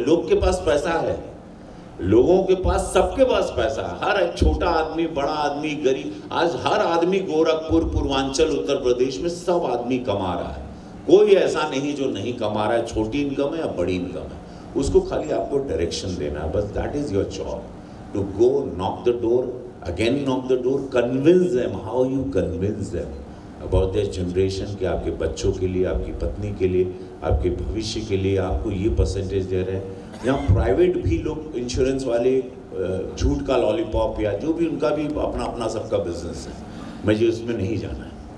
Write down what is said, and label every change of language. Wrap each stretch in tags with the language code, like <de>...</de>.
<hi>लोग के पास पैसा है, लोगों के पास, सबके पास पैसा है, हर एक छोटा आदमी, बड़ा आदमी, गरीब, आज हर आदमी गोरखपुर, पूर्वांचल, उत्तर प्रदेश में सब आदमी कमा रहा है। कोई ऐसा नहीं जो नहीं कमा रहा है, छोटी इनकम है या बड़ी इनकम है, उसको खाली आपको डायरेक्शन देना है, बस</hi> <en>That is your job. to go knock the door, again knock the door, convince them. How you convince them about their generation</en> <hi>कि आपके बच्चों के लिए, आपकी पत्नी के लिए, आपके भविष्य के लिए आपको ये परसेंटेज दे रहे हैं। यहाँ प्राइवेट भी लोग इंश्योरेंस वाले झूठ का लॉलीपॉप या जो भी उनका भी अपना अपना सबका बिजनेस है, मुझे उसमें नहीं जाना है।</hi>